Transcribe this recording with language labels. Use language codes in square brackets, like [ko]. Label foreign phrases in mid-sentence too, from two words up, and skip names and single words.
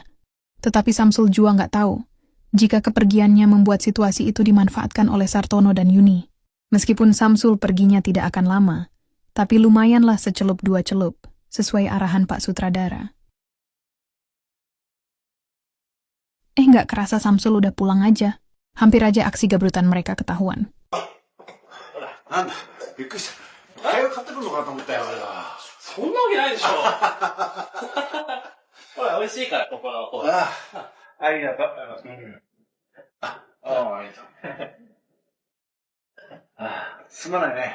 [id] Tetapi Samsul juga nggak tahu jika kepergiannya membuat situasi itu dimanfaatkan oleh Sartono dan Yuni. Meskipun Samsul perginya tidak akan lama, tapi lumayanlah secelup dua celup, sesuai arahan Pak Sutradara. Nggak kerasa Samsul udah pulang aja. Hampir aja aksi gabrutan mereka ketahuan. [ja] なんだ、びっくりした。早く買ってくるのかと思ったよ、俺は。そんなわけないでしょ。ほら、美味しいから、ここのコーヒー。ああ、ありがとう。ありがとう。ああ、すまないね。